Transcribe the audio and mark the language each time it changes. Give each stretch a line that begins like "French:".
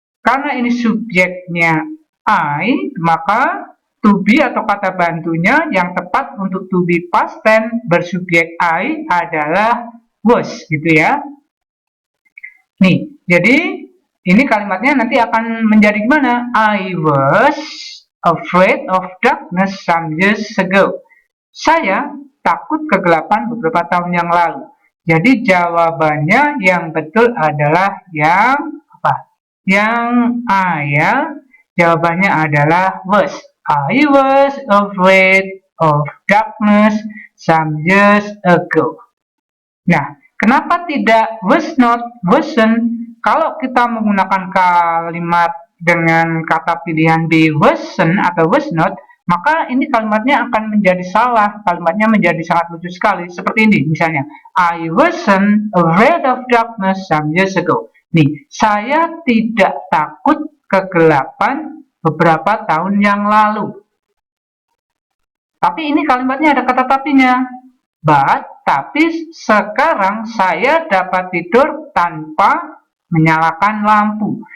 Indonesian: Karena ini subjeknya I, maka to be atau kata bantunya yang tepat untuk to be past tense bersubjek I adalah was, gitu ya. Nih, jadi ini kalimatnya nanti akan menjadi gimana?
English: I was afraid of darkness some years ago.
Indonesian: Saya takut kegelapan beberapa tahun yang lalu. Jadi jawabannya yang betul adalah yang apa? Yang A ya. Jawabannya adalah was.
English: I was afraid of darkness some years ago.
Indonesian: Nah, kenapa tidak was not, wasn't? Kalau kita menggunakan kalimat dengan kata pilihan B, wasn't atau was not, maka ini kalimatnya akan menjadi salah. Kalimatnya menjadi sangat lucu sekali. Seperti ini misalnya.
English: I wasn't afraid of darkness some years ago.
Indonesian: Nih, saya tidak takut kegelapan beberapa tahun yang lalu. Tapi ini kalimatnya ada kata tapinya. Tapi sekarang saya dapat tidur tanpa menyalakan lampu.